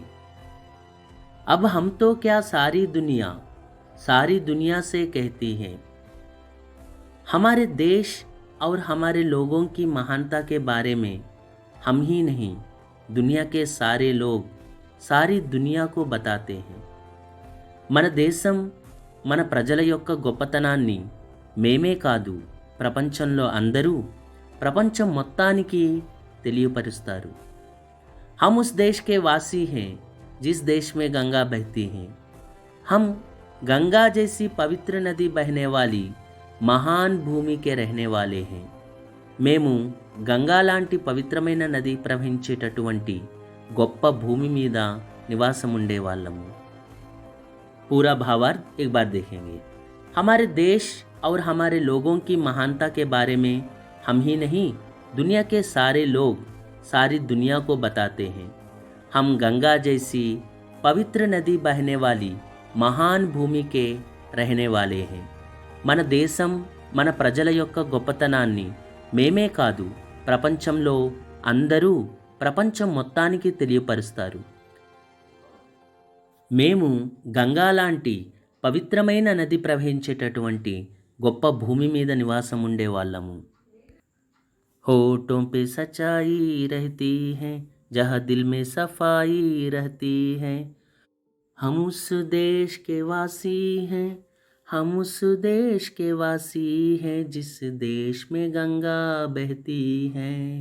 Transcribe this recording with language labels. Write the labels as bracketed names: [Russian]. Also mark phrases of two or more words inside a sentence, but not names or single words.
[Hindi] अब हम तो क्या सारी दुनिया से कहती हैं, हमारे देश और हमारे लोगों की महानता के बारे में हम ही नहीं, दुनिया के सारे लोग सारी दुनिया को बताते हैं। [Telugu] మన దేశం మన ప్రజల యొక్క గొప్పతనాన్ని మేమే కాదు, ప్రపంచంలో అందరూ ప్రపంచం మొత్తానికి తెలియపరుస్తారు। [Hindi] हम उस देश के वासी हैं, जिस देश में गंगा बहती है। हम गंगा जैसी पवित्र नदी बहने वाली महान भूमि के रहने वाले हैं। [Telugu] మేము గంగా లాంటి పవిత్రమైన నది ప్రవహించేటటువంటి గొప్ప భూమి మీద నివాసం ఉండేవాళ్ళము। [Hindi] पूरा भावार्थ एक बार देखेंगे। हमारे देश और हमारे लोगों की महानता के बारे में हम ही नहीं, दुनिया के सारे लोग सारी दुनिया को बताते हैं। हम गंगा जैसी पवित्र नदी बहने वाली महान भूमि के रहने वाले हैं। [Telugu] మన దేశం మన ప్రజల యొక్క గొప్పతనాన్ని మేమే కాదు, ప్రపంచంలో అందరూ ప్రపంచం మొత్తానికి తెలియపరుస్తారు। మేము గంగా లాంటి పవిత్రమైన నది ప్రవహించేటటువంటి గొప్ప భూమి మీద నివాసం ఉండేవాళ్ళము। [Hindi] होठों पे सच्चाई रहती है, जहाँ दिल में सफाई रहती है, हम उस देश के वासी हैं, हम उस देश के वासी हैं, जिस देश में गंगा बहती है।